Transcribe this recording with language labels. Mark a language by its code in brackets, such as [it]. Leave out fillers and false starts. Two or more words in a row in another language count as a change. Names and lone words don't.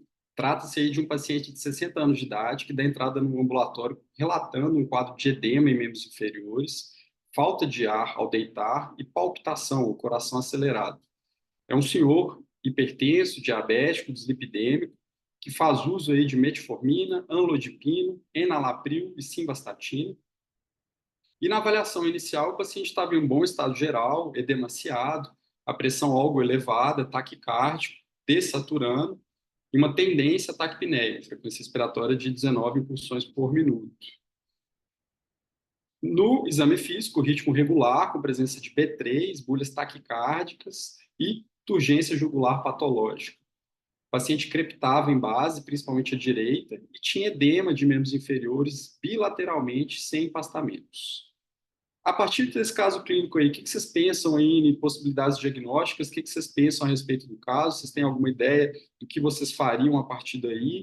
[pt] Trata-se aí de um paciente de 60 anos de idade que dá entrada no ambulatório relatando um quadro de edema em membros inferiores, falta de ar ao deitar e palpitação, o coração acelerado. É um senhor hipertenso, diabético, dislipidêmico, que faz uso aí de metformina, amlodipino, enalapril e simvastatina. E na avaliação inicial, o paciente estava em um bom estado geral, edemaciado, a pressão algo elevada, taquicárdico, dessaturando, e uma tendência à taquipneia, frequência respiratória de 19 impulsões por minuto. No exame físico, ritmo regular, com presença de B3, bulhas taquicárdicas e turgência jugular patológica. O paciente crepitava em base, principalmente à direita, e tinha edema de membros inferiores bilateralmente, sem empastamentos. A partir desse caso clínico aí, o que vocês pensam aí em possibilidades diagnósticas? O que vocês pensam a respeito do caso? Vocês têm alguma ideia do que vocês fariam a partir daí?